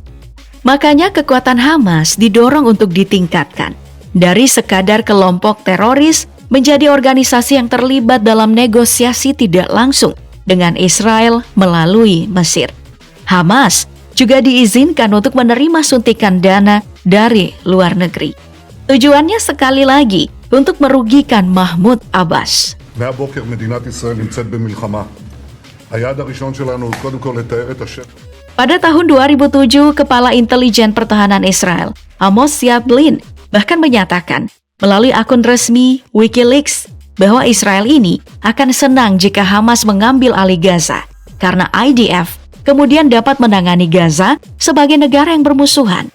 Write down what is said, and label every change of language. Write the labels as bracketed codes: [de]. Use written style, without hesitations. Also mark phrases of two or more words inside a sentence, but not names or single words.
[id] Makanya kekuatan Hamas didorong untuk ditingkatkan dari sekadar kelompok teroris menjadi organisasi yang terlibat dalam negosiasi tidak langsung dengan Israel melalui Mesir. Hamas juga diizinkan untuk menerima suntikan dana dari luar negeri. Tujuannya sekali lagi untuk merugikan Mahmud Abbas. [he] מהבוקר מדינת ישראל נמצאת במלחמה. היעד הראשון שלנו הוא קודם כל לתאר את השטח. [id] Pada tahun 2007, Kepala Intelijen Pertahanan Israel, Amos Yablin, bahkan menyatakan melalui akun resmi Wikileaks bahwa Israel ini akan senang jika Hamas mengambil alih Gaza, karena IDF kemudian dapat menangani Gaza sebagai negara yang bermusuhan.